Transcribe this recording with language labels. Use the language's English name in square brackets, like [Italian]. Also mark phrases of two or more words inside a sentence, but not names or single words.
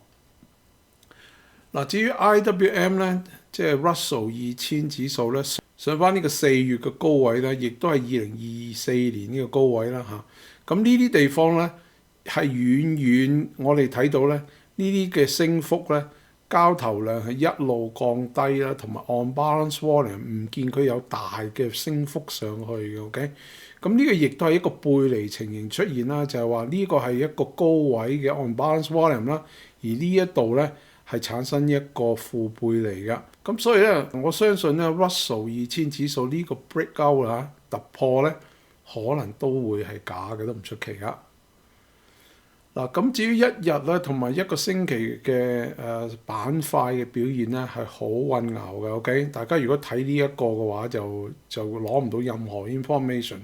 [Cantonese] 嗱，至於 IWM 咧，即係 Russell 2000指數咧，上翻呢個4月嘅高位咧，亦都係2024年呢個高位啦嚇。咁呢啲地方咧係遠遠我哋睇到咧呢啲嘅升幅咧，交投量係一路降低啦，同埋 [English] on balance volume [Cantonese] 唔見佢有大嘅升幅上去嘅。OK，咁呢個亦都係一個背離情形出現啦，就係話呢個係一個高位嘅 [English] on balance volume [Cantonese] 啦，而呢一度咧係產生一個負背離嘅。咁所以咧，我相信咧 Russell 2000指數呢個 breakout 啦突破咧，可能都會係假嘅，都唔出奇噶。嗱，咁至於一日咧同埋一個星期嘅板塊嘅表現咧係好混淆嘅。OK，大家如果睇呢一個嘅話就攞唔到任何 information。